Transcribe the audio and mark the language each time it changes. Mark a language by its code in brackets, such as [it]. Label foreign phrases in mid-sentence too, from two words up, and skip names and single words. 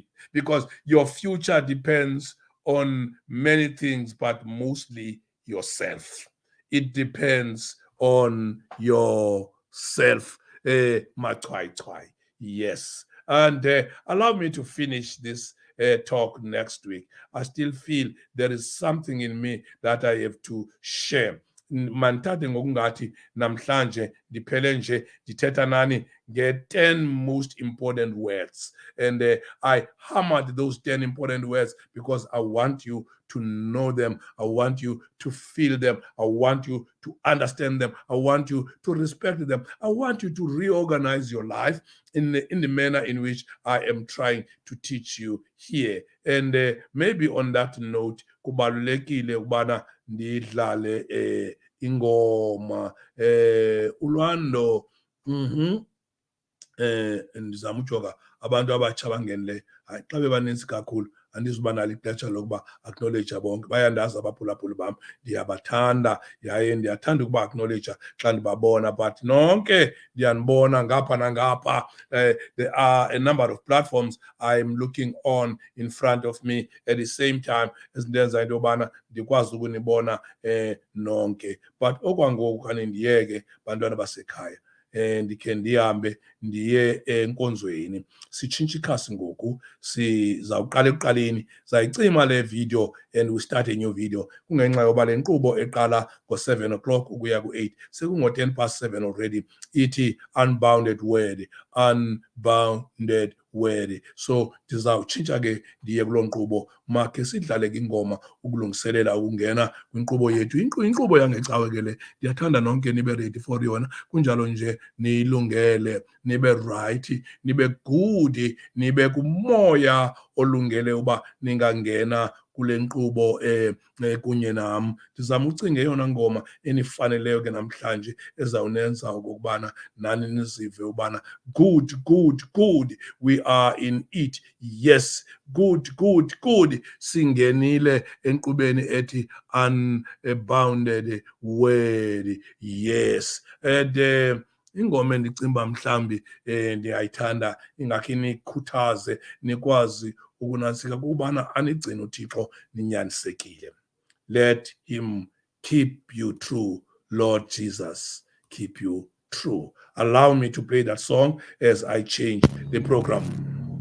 [en] Because your future depends on many things, but mostly yourself. it depends on yourself. Yes. And allow me to finish this talk next week. I still feel there is something in me that I have to share. [xh] Manithathe ngokungathi namhlanje ndiphele nje ndithetha nani nge-10 [en] most important words, and I hammered those 10 important words because I want you to know them. I want you to feel them. I want you to understand them. I want you to respect them. I want you to reorganize your life in the manner in which I am trying to teach you here. And maybe on that note, [xh] kubalulekile ubana ndidlale ingoma ulwando ndizama ujoga abantu abatsha abangenileyo hayi xa bebaninzi kakhulu andizuba nalo ixesha lokuba acknowledge bonke. Bayandazi abaphulaphuli bam, ndiyabathanda yaye ndiyathanda ukuba acknowledge xa ndibabona, [en] but nonke [xh] ndiyanibona ngapha nangapha. [en] There are a number of platforms I'm looking on in front of me at the same time [xh] ezindenza into yobana ndikwazi ukunibona nonke. But okwangoku khane ndiyeke bantwana basekhaya ndikhe ndihambe ndiye enkonzweni. Sitshintshe ikhasi ngoku, sizawuqala ekuqaleni, zayicima le video [en] and we start a new video. [xh] Kungenxa yoba le nkqubo eqala ngo-7 o'clock ukuya ku-8 sekungo-10 [en] past 7 already. [xh] Ithi unbounded word, unbounded word. So ndizawutshintsha ke ndiye kulo nkqubo, makhe sidlale ke ingoma ukulungiselela ukungena kwinkqubo yethu. Inkqubo yangecawe ke le, ndiyathanda nonke nibe [en] ready for [xh] yona. Kunjalo nje niyilungele, nibe right, nibe good, nibe kumoya olungele uba ningangena kule nkqubo kunye nam. Ndizama ucinga eyona ngoma enifaneleyo ke namhlanje ezawunenza okokubana nani nizive ubana [en] good, we are in it. Yes, good, [xh] singenile enkqubeni ethi unbounded word. [en] Yes. [xh] And ingoma endicimba mhlambi ndiyayithanda ingakhe nikhuthaze nikwazi ukunantsika ukubana anigcine uThixo ninyanisekile. [en] Let him keep you true. Lord Jesus, keep you true. Allow me to play that song as I change the program.